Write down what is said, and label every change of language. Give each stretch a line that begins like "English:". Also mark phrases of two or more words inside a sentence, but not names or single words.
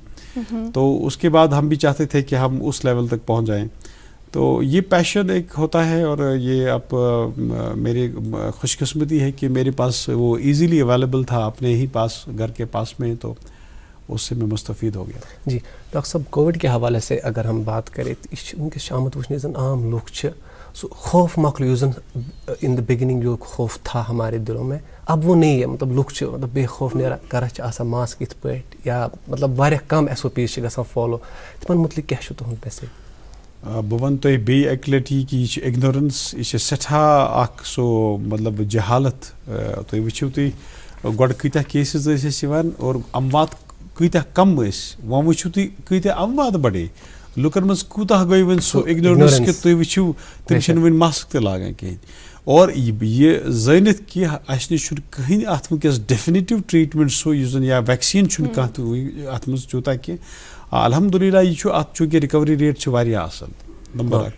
Urdu: تو اس کے بعد ہم بھی چاہتے تھے کہ ہم اس لیول تک پہنچ جائیں. تو یہ پیشن ایک ہوتا ہے, اور یہ اب میری خوش قسمتی ہے کہ میرے پاس وہ
English: easily available
Urdu: تھا اپنے ہی پاس, گھر کے پاس میں, تو اس سے میں مستفید ہو گیا. جی ڈاکٹر صاحب, کووڈ کے حوالے سے اگر ہم بات کریں تو
Kashmiri: وٕنکٮ۪س آمُت وٕچھنہٕ زن عام لُکھ چھِ سُہ خوف مۄکلیو یُس زن
English: in the beginning
Urdu: جو خوف تھا ہمارے دلوں میں, اب وہ نہیں ہے.
Kashmiri: مطلب لُکھ چھِ مطلب بے خوف نیران گرس چھِ آسان ماسک یِتھ پٲٹھۍ یا مطلب واریاہ کم SOPs چھِ گژھان فالو. تِمن متعلق کیٛاہ چھُ تُہُنٛد میسیج؟ بہٕ وَنہٕ تۄہہِ بیٚیہِ اَکہِ لَٹہِ یہِ کہِ یہِ چھِ اِگنورَنس, یہِ چھِ سٮ۪ٹھاہ اکھ سُہ مطلب جہالت. تُہۍ وٕچھِو تُہۍ گۄڈٕ کۭتیاہ کیسِز ٲسۍ اَسہِ یِوان اور اموات کۭتیاہ کم ٲسۍ, وۄنۍ وٕچھِو تُہۍ کۭتیاہ اموات بڑے. لُکن منٛز کوٗتاہ گٔے وۄنۍ سُہ اِگنورَنس کہِ تُہۍ وٕچھِو تِم چھِنہٕ وۄنۍ ماسک تہِ لاگان کِہیٖنۍ. اور یہِ زٲنِتھ کہِ اَسہِ نِش چھُنہٕ کٕہٕنۍ اَتھ وٕنکٮ۪س
English: definitive treatment
Kashmiri: سُہ یُس زن یا ویکسیٖن چھُنہٕ کانٛہہ تہِ اَتھ منٛز تیوٗتاہ کینٛہہ. الحمدُاللہ یہِ چھُ اَتھ چوٗنٛکہِ
English: recovery rate
Kashmiri: چھِ واریاہ اَصٕل, نمبر اکھ.